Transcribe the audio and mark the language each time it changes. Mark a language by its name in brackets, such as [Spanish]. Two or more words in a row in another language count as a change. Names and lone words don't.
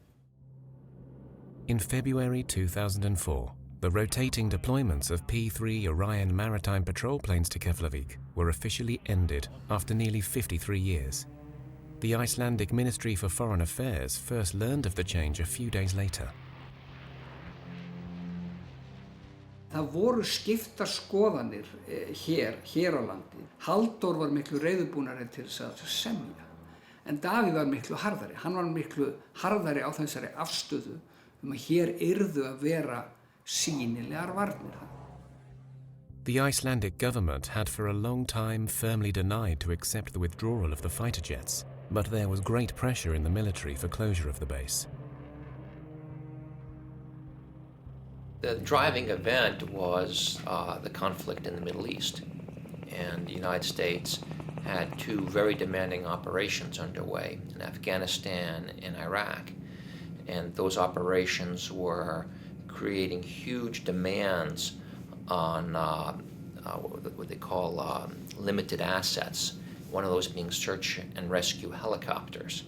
[English] In February 2004, the rotating deployments of P-3 Orion maritime patrol planes to Keflavik were officially ended after nearly 53 years. The Icelandic Ministry for Foreign Affairs first learned of the change a few days later. [Icelandic] Það voru skiptar skoðanir hér á landi. Halldór var miklu reiðubúnari til þess að semja. En Davíð var miklu harðari. Hann var miklu harðari á þessari afstöðu að hér yrðu að vera sýnilegar varnir. [English] The Icelandic government had for a long time firmly denied to accept the withdrawal of the fighter jets, but there was great pressure in the military for closure of the base. The driving event was the conflict in the Middle East, and the United States had two very demanding operations underway in Afghanistan and Iraq, and those operations were creating huge demands on what they call limited assets, one of those being search and rescue helicopters.